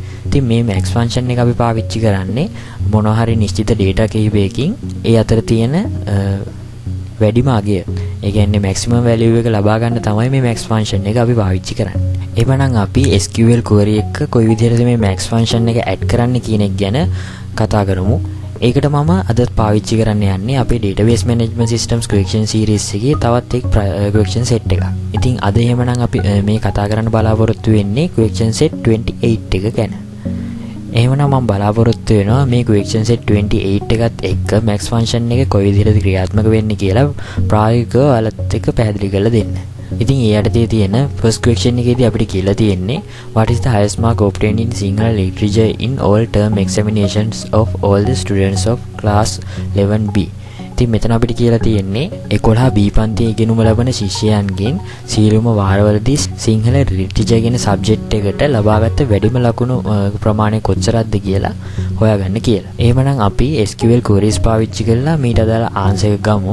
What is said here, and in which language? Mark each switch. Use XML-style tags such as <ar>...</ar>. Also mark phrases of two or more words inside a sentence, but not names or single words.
<si>ඉතින් මේ</si> <en>max function</en> <si>එක අපි පාවිච්චි කරන්නේ මොනවා හරි නිශ්චිත data කිහිපයකින් ඒ අතර තියෙන වැඩිම අගය, ඒ කියන්නේ</si> <en>maximum value</en> <si>එක ලබා ගන්න තමයි මේ</si> <en>max function</en> <si>එක අපි පාවිච්චි කරන්නේ. එhmenan අපි</si> <en>SQL query</en> <si>එක කොයි විදිහටද මේ</si> <en>max function</en> <si>එක add කරන්න කියන එක ගැන කතා කරමු. ඒකට මම අද පාවිච්චි කරන්න යන්නේ අපේ</si> <en>database management systems question series</en> <si>එකේ තවත් එක්</si> <en>question set</en> <si>එකක්. ඉතින් අද එහෙමනම් අපි මේ කතා කරන්න බලාපොරොත්තු වෙන්නේ</si> <en>question set 28</en> <si>එක ගැන. එහෙමනම් මම බලාපොරොත්තු වෙනවා මේ</si> <en>question set 28</en> <si>එකත් එක්ක</si> <en>max function</en> <si>එක කොයි විදිහටද ක්‍රියාත්මක වෙන්නේ කියලා ප්‍රායෝගිකව ඔයාලත් එක්ක පැහැදිලි කරලා දෙන්න. ඉතින් ඒ යටතේ තියෙන</si> <en>first question</en> <si>එකේදී අපිට කියලා තියෙන්නේ</si> <en>what is the highest mark obtained in Sinhala literature in all term examinations of all the students of class 11B.</en> <si>ඉතින් මෙතන අපිට කියලා තියෙන්නේ 11B පන්තියේ ඉගෙනුම ලබන ශිෂ්‍යයන්ගෙන් සියලුම වාරවලදී සිංහල ලිටරචර් කියන සබ්ජෙක්ට් එකට ලබාගත් වැඩිම ලකුණු ප්‍රමාණය කොච්චරක්ද කියලා හොයාගන්න කියලා. එහෙමනම් අපි</si> <en>SQL queries</en> <si>පාවිච්චි කරලා මීට අදාළ ආන්සර් එක ගමු.</si>